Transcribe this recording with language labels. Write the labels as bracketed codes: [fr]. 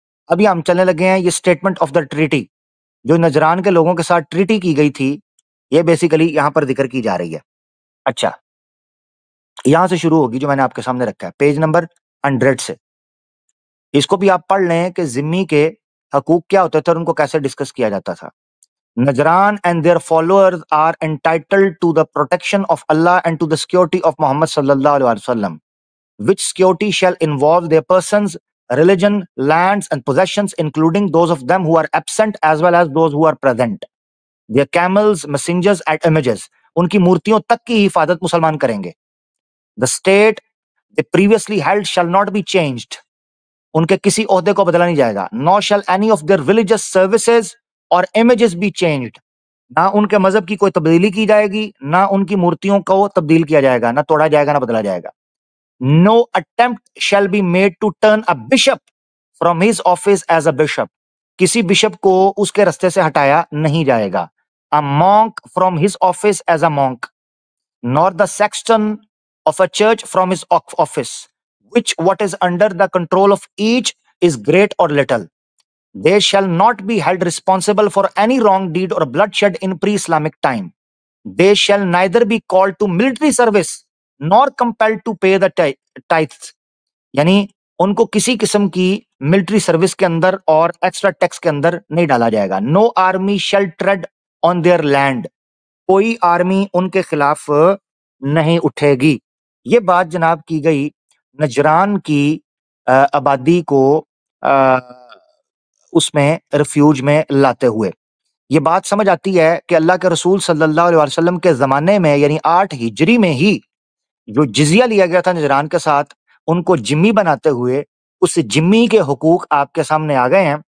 [ur] ابھی ہم چلنے لگے ہیں یہ [en] statement of the treaty [ur] جو نجران کے لوگوں کے ساتھ ٹریٹی کی گئی تھی، یہ بیسیکلی یہاں پر ذکر کی جا رہی ہے. اچھا، یہاں سے شروع ہوگی جو میں نے آپ کے سامنے رکھا ہے پیج نمبر 100 سے. اس کو بھی آپ پڑھ لیں کہ ذمی کے حقوق کیا ہوتے تھے اور ان کو کیسے ڈسکس کیا جاتا تھا. [en] Najran and their followers are entitled to the protection of Allah and to the security of Muhammad sallallahu alaihi wasallam, which security shall involve their persons, religion, lands and possessions, including those of them who are absent as well as those who are present. Their camels, messengers and images. [ur] ان کی مورتیوں تک کی حفاظت مسلمان کریں گے. [en] The state they previously held shall not be changed. [ur] ان کے کسی عہدے کو بدلا نہیں جائے گا. [en] Nor shall any of their religious services or images be changed. [ur] نہ ان کے مذہب کی کوئی تبدیلی کی جائے گی، نہ ان کی مورتیوں کو تبدیل کیا جائے گا، نہ توڑا جائے گا، نہ بدلا جائے گا. [en] No attempt shall be made to turn a bishop from his office as a bishop. [ur] کسی بشپ کو اس کے رستے سے ہٹایا نہیں جائے گا. [en] A monk from his office as a monk, nor the sexton of a church from his office, which what is under the control of each is great or little. They shall not be held responsible for any wrong deed or bloodshed in pre-Islamic time. They shall neither be called to military service nor compelled to pay the tithes. [ur] یعنی ان کو کسی قسم کی military service کے اندر اور extra tax کے اندر نہیں ڈالا جائے گا. [en] No army shall tread on their land. [ur] کوئی آرمی ان کے خلاف نہیں اٹھے گی. یہ بات جناب کی گئی نجران کی آبادی کو اس میں ریفیوج میں لاتے ہوئے. یہ بات سمجھ آتی ہے کہ اللہ کے رسول صلی اللہ علیہ وسلم کے زمانے میں یعنی 8 ہجری میں ہی جو جزیہ لیا گیا تھا نجران کے ساتھ، ان کو جمی بناتے ہوئے اس جمی کے حقوق آپ کے سامنے آ گئے ہیں.